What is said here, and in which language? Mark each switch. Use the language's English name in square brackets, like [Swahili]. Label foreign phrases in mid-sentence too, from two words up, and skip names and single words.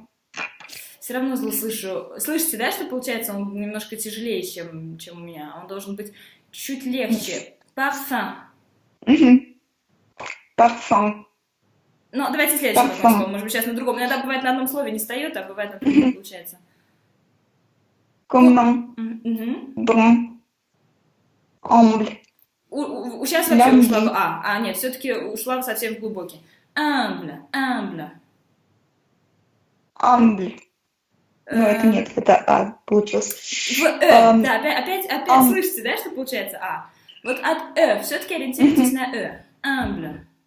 [Russian] Все равно зло слышу. Слышите, да, что получается он немножко тяжелее, чем у меня? Он должен быть чуть легче. [French] Parfum. Parfum. [Russian] Ну, давайте следующее слово. Может быть, сейчас на другом. Иногда бывает на одном слове не встает, а бывает на другом получается. [French] Commun. Brun. Humble. [Russian] Сейчас вообще ушла нет, все-таки ушла совсем в глубокий. [French] Humble. [Russian] Ну, это нет, это получилось. Да, опять слышите, да, что получается Вот от все-таки ориентируйтесь на Humble.